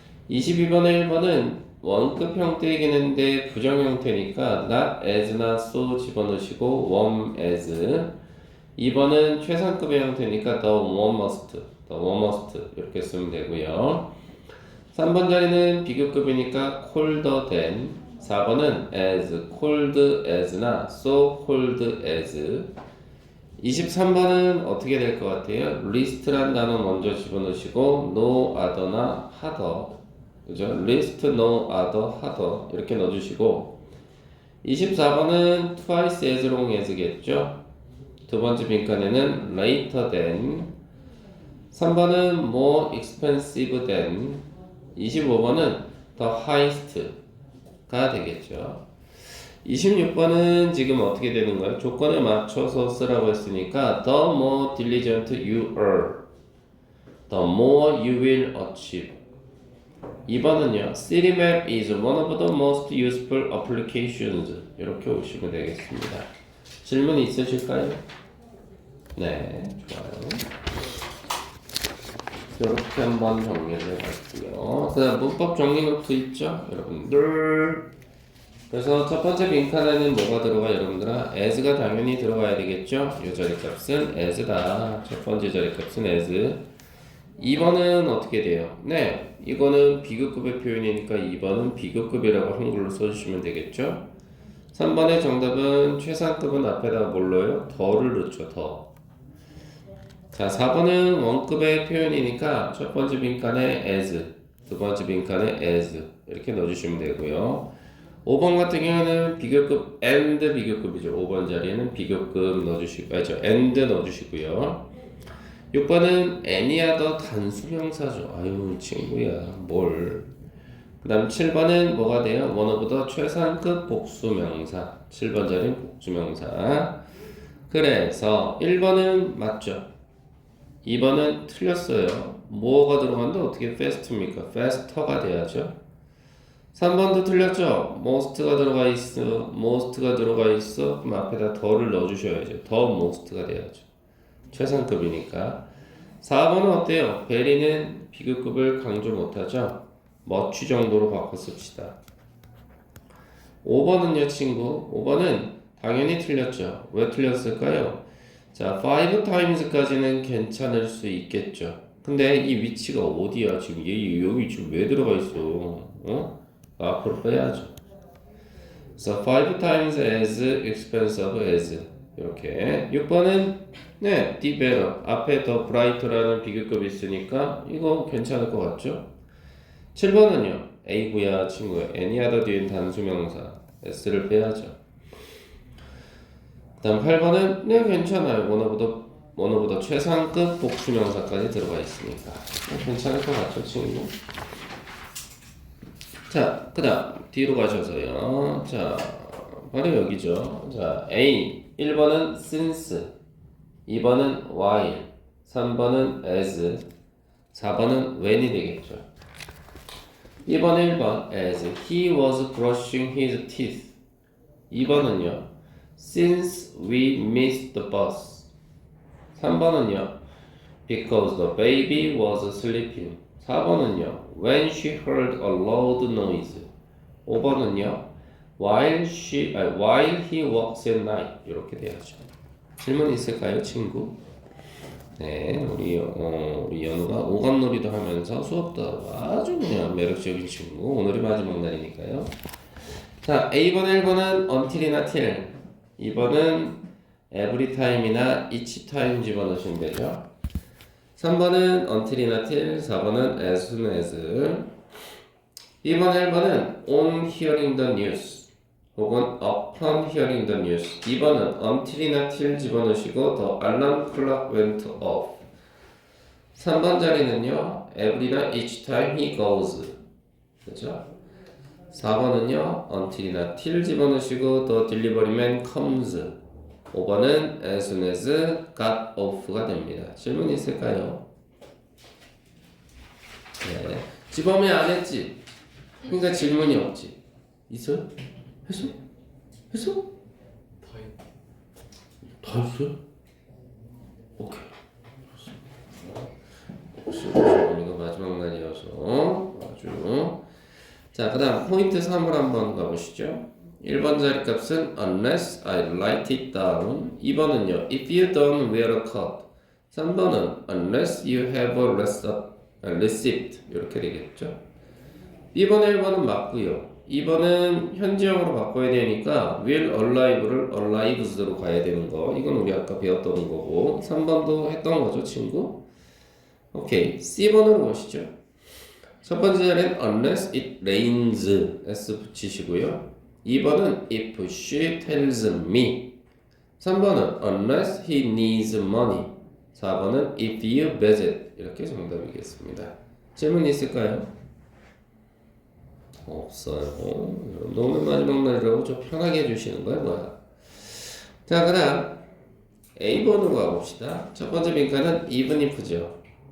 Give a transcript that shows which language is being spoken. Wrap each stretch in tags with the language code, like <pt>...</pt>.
<ko>22번에 1번은 원급 형태이긴 한데 부정 형태니까 not as나 so 집어넣으시고</ko> <en>warm as.</en> <ko>2번은 최상급의 형태니까 the warmest 이렇게 쓰면 되고요. 3번 자리는 비교급이니까</ko> <en>colder than. 4번은 as cold as나 so cold as.</en> <ko>23번은 어떻게 될 것 같아요? list란 단어 먼저 집어넣으시고 no other나 harder, 그죠?</ko> <en>list, no other, harder</en> <ko>이렇게 넣어주시고</ko> <en>24번은 twice as long as겠죠?</en> <ko>두 번째 빈칸에는</ko> <en>later than. 3번은 more expensive than.</en> <ko>25번은</ko> <en>the highest</en> <ko>가 되겠죠. 26번은 지금 어떻게 되는 거예요? 조건에 맞춰서 쓰라고 했으니까</ko> <en>the more diligent you are, the more you will achieve.</en> <ko>2번은요.</ko> <en>Citymap is one of the most useful applications.</en> <ko>이렇게 오시면 되겠습니다. 질문 있으실까요? 네, 좋아요. 이렇게 한번 정리를 해봤고요. 그 다음 문법 정리 노트 있죠? 여러분들. 그래서 첫 번째 빈칸에는 뭐가 들어가 여러분들아? as가 당연히 들어가야 되겠죠? 이 자리값은 as다. 첫 번째 자리값은 as. 2번은 어떻게 돼요? 네, 이거는 비교급의 표현이니까 2번은 비교급이라고 한글로 써주시면 되겠죠? 3번의 정답은 최상급은 앞에다 뭘 넣어요? 더를 넣죠, 더. 자, 4번은 원급의 표현이니까 첫 번째 빈칸에 as, 두 번째 빈칸에 as 이렇게 넣어주시면 되고요. 5번 같은 경우는 비교급 and 비교급이죠. 5번 자리에는 비교급 넣어주시고, and 넣어주시고요. 6번은 any other 단수명사죠. 아유 친구야 뭘. 그 다음 7번은 뭐가 돼요?</ko> <en>one of the 최상급 복수명사.</en> <ko>7번 자리는 복수명사. 그래서 1번은 맞죠. 2번은 틀렸어요. 뭐가 들어간다? 어떻게 fast입니까? faster가 돼야죠. 3번도 틀렸죠. most가 들어가 있어. most가 들어가 있어. 그럼 앞에다 더를 넣어주셔야죠. 더 most가 돼야죠. 최상급이니까. 4번은 어때요? 베리는 비교급을 강조 못하죠. much 정도로 바꿔 씁시다. 5번은요 친구. 5번은 당연히 틀렸죠. 왜 틀렸을까요? 자, 5 times까지는 괜찮을 수 있겠죠. 근데 이 위치가 어디야? 지금 얘 여기 지금 왜 들어가 있어? 어? 앞으로 빼야죠.</ko> <en>그래서 5 times as expensive as</en> <ko>이렇게. 6번은 네,</ko> <en>the better.</en> <ko>앞에 더 bright라는 비교급이 있으니까 이거 괜찮을 것 같죠? 7번은요. A구야 친구야. any other 뒤엔 단수명사 S를 빼야죠. 그 다음 8번은 네 괜찮아요. 원어보다 최상급 복수명사까지 들어가 있으니까 괜찮을 것 같죠 친구? 자, 그 다음 뒤로 가셔서요. 자, 바로 여기죠. 자, A 1번은 since, 2번은 while, 3번은 as, 4번은 when이 되겠죠.</ko> <en>2번 1번 as he was brushing his teeth. 2번은요. since we missed the bus.</en> <ko>3번은요.</ko> <en>because the baby was sleeping.</en> <ko>4번은요.</ko> <en>when she heard a loud noise. 5번은요. while he walks at night.</en> <ko>이렇게 돼야죠. 질문 있을까요, 친구? 네, 우리 연우가 오감놀이도 하면서 수업도 하고 아주 그냥 매력적인 친구. 오늘이 마지막 날이니까요. 자, A번, 1번은 until이나 till, 2번은 every time이나 each time 집어넣으시면 되죠.</ko> <en>3번은 until이나 till, 4번은 as soon as. 2번, 1번은 on hearing the news 혹은 upon hearing the news. 2번은 until이나 till</en> <ko>집어넣으시고</ko> <en>the alarm clock went off. 3번 자리는요 every나 each time he goes.</en> <ko>그렇죠?</ko> <en>4번은요 until이나 till</en> <ko>집어넣으시고</ko> <en>the delivery man comes. 5번은 as soon as got off가 됩니다.</en> <ko>질문 있을까요? 네. 집어넣으면 안 했지? 그러니까 질문이 없지. 있어요? 했어? 했어? 다 했어요? 오케이. 이거 마지막 날이어서 아주. 자, 그 다음 포인트 3을 한번 가보시죠.</ko> <en>1번 자리 값은 unless I write it down. 2번은요 if you don't wear a coat. 3번은 unless you have a receipt.</en> <ko>이렇게 되겠죠. 2번 1번은 맞고요. 2번은 현지형으로 바꿔야 되니까</ko> <en>will alive</en> <ko>를 alives로 가야 되는 거. 이건 우리 아까 배웠던 거고. 3번도 했던 거죠 친구. 오케이. C번으로 보시죠. 첫 번째 자리는</ko> <en>unless it rains</en> <ko>S 붙이시고요.</ko> <en>2번은 if she tells me. 3번은 unless he needs money. 4번은 if you visit.</en> <ko>이렇게 정답이겠습니다. 질문 있을까요? 없어요. 오늘 마지막 날이라고 좀 편하게 해주시는 거야 뭐야? 자, 그다음 A번으로 가봅시다. 첫 번째 빈칸은 even if죠.</ko>